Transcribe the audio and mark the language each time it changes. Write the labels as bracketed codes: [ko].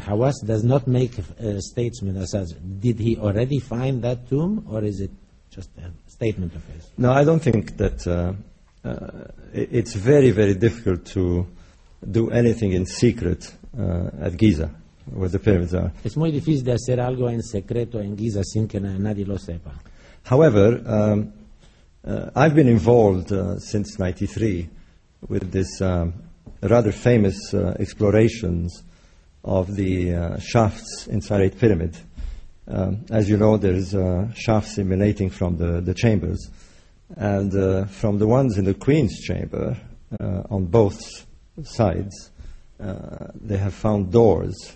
[en] Hawass does not make a statement that says, did he already find that tomb or is it just a statement of his? No, I don't think that it's very, very difficult to do anything in secret at Giza, where the pyramids are. [es] Es muy difícil de hacer algo en secreto en Giza sin que nadie lo sepa. [en] However, I've been involved since 93 with this rather famous explorations of the shafts inside the pyramid. As you know, there's shafts emanating from the chambers, and from the ones in the Queen's chamber on both sides, they have found doors.